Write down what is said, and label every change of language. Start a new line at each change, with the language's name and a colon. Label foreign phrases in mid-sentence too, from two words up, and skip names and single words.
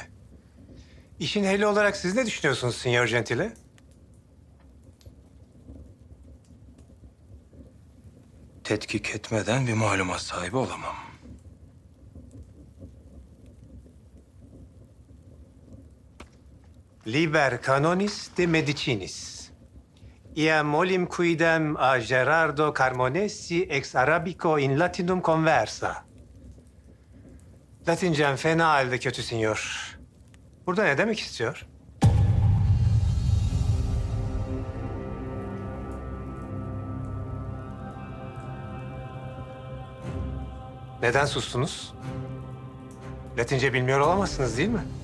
Turkish: İşin ehli olarak siz ne düşünüyorsunuz Signor Gentile? Tetkik etmeden bir malumat sahibi olamam.
Latin: Liber canonis de medicinis. Iam olim quidem a Gerardo Carmonesi ex arabico in latinum conversa.
Turkish: Latincem fena halde kötü sinyor. Burada ne demek istiyor? Neden sustunuz? Latince bilmiyor olamazsınız değil mi?